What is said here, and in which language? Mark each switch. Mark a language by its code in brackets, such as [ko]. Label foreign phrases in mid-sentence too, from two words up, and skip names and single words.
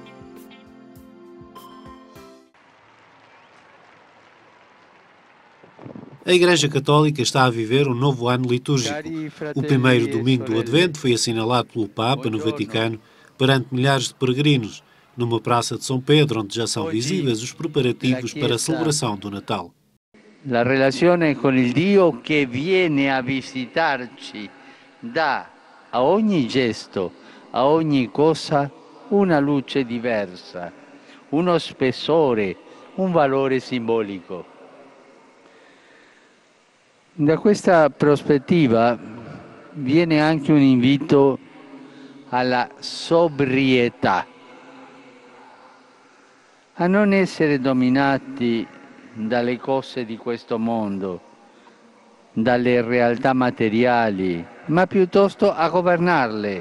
[pt] A Igreja Católica está a viver um novo ano litúrgico. O primeiro domingo do Advento foi assinalado pelo Papa no Vaticano perante milhares de peregrinos, numa praça de São Pedro, onde já são visíveis os preparativos para a celebração do Natal. [it] La relazione con il Dio che viene a visitarci dà a ogni gesto, a ogni cosa, una luce diversa, uno spessore, un valore simbolico. Da questa prospettiva viene anche un invito alla sobrietà, a non essere dominati dalle cose di questo mondo, dalle realtà materiali, ma piuttosto a governarle.